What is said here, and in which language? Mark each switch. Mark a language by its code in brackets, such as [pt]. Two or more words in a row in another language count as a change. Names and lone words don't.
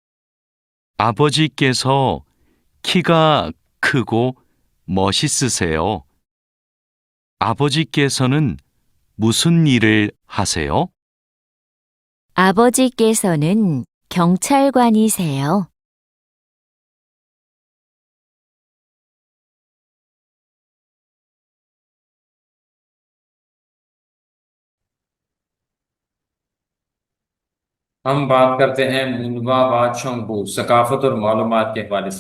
[ko] 아버지께서 키가 크고 멋있으세요. 아버지께서는 무슨 일을 하세요? 아버지께서는 경찰관이세요. [ur] ہم بات کرتے ہیں منوا بادشاہ ثقافت اور معلومات کے حوالے سے.